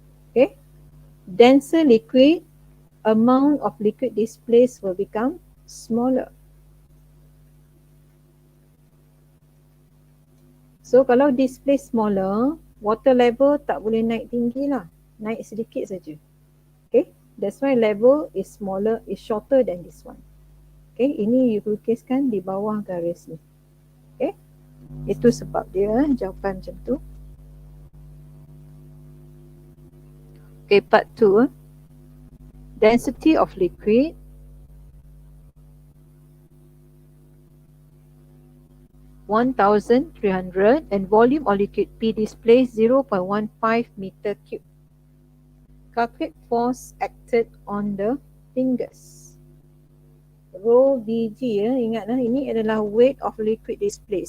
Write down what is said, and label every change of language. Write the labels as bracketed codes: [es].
[en] Okay, denser liquid, amount of liquid displaced will become smaller. [ms] So kalau [en] display smaller, water level [ms] tak boleh naik tinggi lah. Naik sedikit saja. [en] Okay, that's why level is smaller, is shorter than this one. [ms] Okay, ini you lukiskan di bawah garis ni. Okay, itu sebab dia jawapan macam tu. [en] Okay, part 2. Density of liquid (1,300) and volume of liquid P displays 0.15 meter cube. Calculate force acted on the fingers. [ms] Rho Vg ya, ingatlah ini adalah [en] weight of liquid display.